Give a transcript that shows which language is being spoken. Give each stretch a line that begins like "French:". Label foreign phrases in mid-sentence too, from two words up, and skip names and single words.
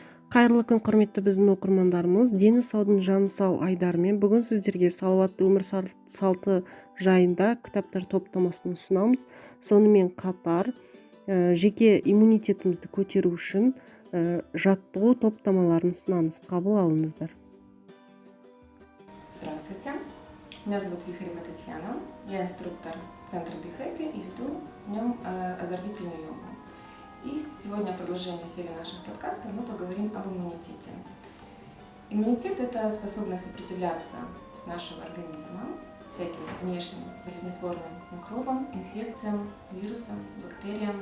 Kazakh: Қайырлы күн, құрметті біздің оқырмандарымыз. Дені саудың жаны сау айдарымен бүгін сіздерге салауатты өмір салты жайында кітаптар топтамасын ұсынамыз. Сонымен қатар жеке иммунитетімізді көтеру үшін жаттығу топтамаларын ұсынамыз. Қабыл алыңыздар.
Russian: Здравствуйте, меня зовут Вихарева Татьяна, я инструктор центра Be Happy и веду в нем оздоровительную йогу. И сегодня в продолжении серии наших подкастов мы поговорим об иммунитете. Иммунитет – это способность сопротивляться нашего организма всяким внешним болезнетворным микробам, инфекциям, вирусам, бактериям.